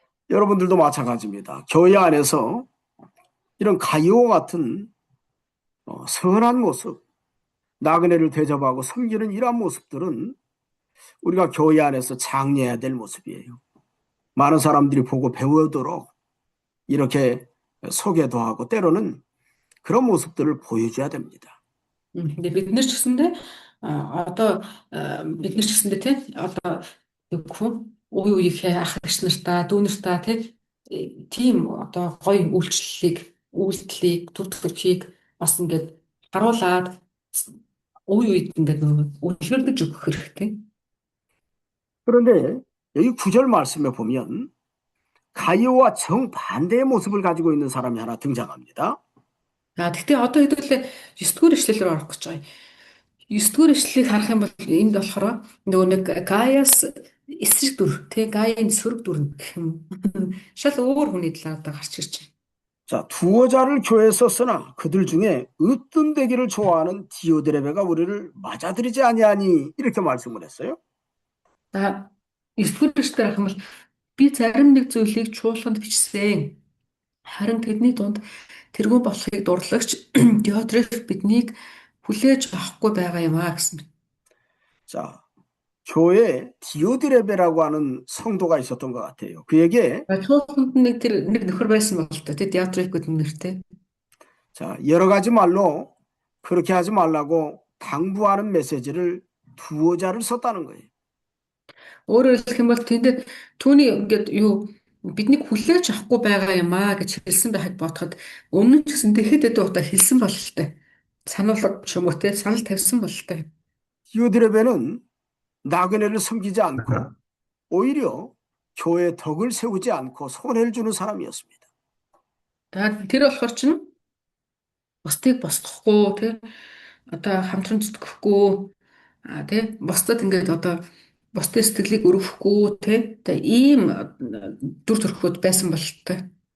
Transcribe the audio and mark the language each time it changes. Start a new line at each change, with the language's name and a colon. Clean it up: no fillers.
Korean: 여러분들도 마찬가지입니다. 교회 안에서 이런 가이오와 같은 선한 모습, 나그네를 대접하고 섬기는 이러한 모습들은 우리가 교회 안에서 장려해야 될 모습이에요. 많은 사람들이 보고 배우도록 이렇게 소개도 하고 때로는 그런 모습들을 보여줘야 됩니다. 근데
Mongolian: бид нар ч гэсэндээ одоо бид нар ч гэсэндээ тийм одоо үе үеийнхээ ах эгч нартаа дүү нартаа тийм одоо гоё үйлдэлийг төв төрхийг бас ингээд харуулад үе үед ингээд үлгэрдэж өгөх хэрэгтэй.
Korean: 그런데 여기 9절 말씀에 보면 가이오와 정반대의 모습을 가지고 있는 사람이 하나 등장합니다.
Mongolian: Гэхдээ одоо хэдүүлээ 9-р эшлэлээр орох гэж байгаа. 9-р эшлэлийг харах юм бол энд болохоор нөгөө нэг Гаяс эсрэг дүр, Гаийн сөрөг дүр гэх юм. Шал өөр хүний талаар одоо гарч ирж байна.
Korean: 자, 두어 자를 교회에 썼으나 그들 중에 으뜸되기를 좋아하는 디오드레베가 우리를 맞아들이지 아니하니 이렇게 말씀을 했어요.
Mongolian: 9-р эшлэлээр харах юм бол би зарим нэг зүйлийг чуулганд бичсэн. Харин тэдний дунд тэргүүн болохыг дурлагч Диотреф биднийг хүлээж авахгүй байгаа юм аа гэсэн.
Korean: 자, 교회에 디오드레베라고 하는 성도가 있었던 것 같아요. 그에게
Mongolian: чуулганд нэг нөхөр байсан бол та Диотреф гэдэг нэртэй.
Korean: 자, 여러 가지 말로 그렇게 하지 말라고 당부하는 메시지를 두어 자를 썼다는 거예요.
Mongolian: Өөрөөр хэлэх юм бол тэнд түүний ингээд биднийг хүлээж авахгүй байгаа юм аа гэж хэлсэн байхад бодоход өмнө нь ч гэсэн хэд хэдэн удаа хэлсэн бололтой. Сануулга ч юм уу санал тавьсан бололтой.
Korean: 디오드레베는 나그네를 섬기지 않고 오히려 교회의 덕을 세우지 않고 손해를 주는 사람이었습니다.
Mongolian: Тэр болохоор чинь бусдыг босдохгүй одоо хамтран зүтгэхгүй бусдад ингээд одоо бусдын сэтгэлийг өргөхгүй ийм дүр төрхөд байсан бололтой.